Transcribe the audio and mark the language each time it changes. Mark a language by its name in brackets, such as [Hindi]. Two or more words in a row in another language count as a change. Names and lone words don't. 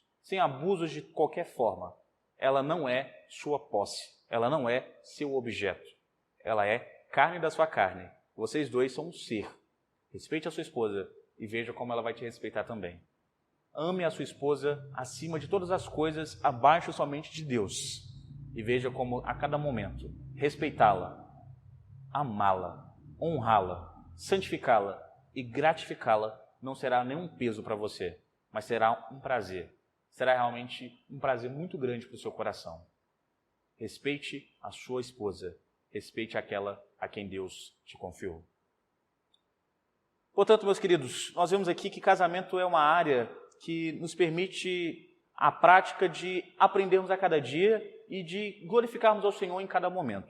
[Portuguese] Sem abusos de qualquer forma. Ela não é sua posse, ela não é seu objeto. Ela é carne da sua carne. Vocês dois são um ser. Respeite a sua esposa e veja como ela vai te respeitar também. Ame a sua esposa acima de todas as coisas, abaixo somente de Deus. E veja como a cada momento respeitá-la, amá-la, honrá-la, santificá-la e gratificá-la não será nenhum peso para você, mas será um prazer. Será realmente um prazer muito grande para o seu coração. Respeite a sua esposa, respeite aquela a quem Deus te confiou. Portanto, meus queridos, nós vemos aqui que casamento é uma área que nos permite a prática de aprendermos a cada dia e de glorificarmos ao Senhor em cada momento.